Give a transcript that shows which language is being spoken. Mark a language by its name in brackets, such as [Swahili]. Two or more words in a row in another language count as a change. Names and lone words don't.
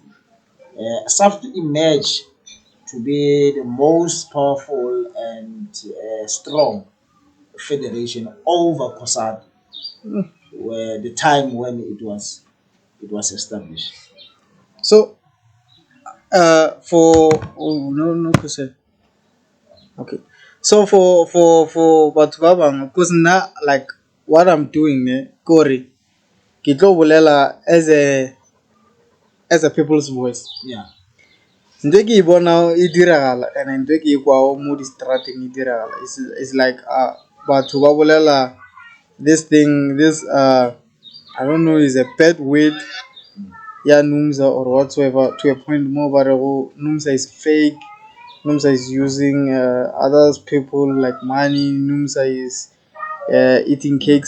[English] SAFTU emerged to be the most powerful and strong federation over COSATU, where the time when it was established. So for no question. Okay. So for [Tswana] batho ba bang, [English] because now like what I'm doing [Tswana] kore ke tlo bolela [English] as a people's voice. Yeah. [Tswana] Ntwe ke bona e diragala and ntwe ke kwa mo di strateng e diragala. [English] It's like [Tswana] batho ba bolela [English] this I don't know, is a bad word, yeah, Numsa or whatsoever, to a point more but Numsa is fake. Numsa is using other people like money. Numsa is eating cakes.